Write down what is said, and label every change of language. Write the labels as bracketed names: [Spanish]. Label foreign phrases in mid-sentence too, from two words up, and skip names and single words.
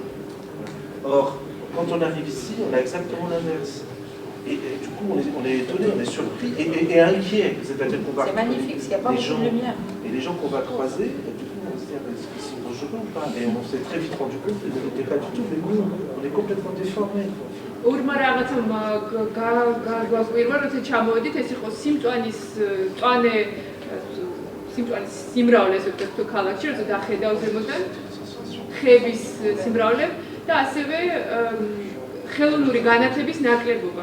[French] Or, quand on arrive ici, on a exactement l'inverse. Et du coup, on est étonné, on est surpris et inquiet. C'est-à-dire qu'on va. C'est magnifique, parce qu'il n'y a pas beaucoup de lumière. Et les gens qu'on va croiser, du coup, on va se dire, est-ce qu'ils sont dangereux ou pas? Et on s'est très vite rendu compte qu'ils ne l'étaient pas du tout, mais nous, on est complètement déformés. [Georgian] ურმა რაღაცამ გაგვაგვირვა, როცა ჩამოვედით, ეს იყო სიმწვანის სიმრავლე, ზოგადად თუ ქალაქში, როცა დახედავ ზემოდან ხეების სიმრავლე და ასევე ხელოვნური განათების ნაკლებობა.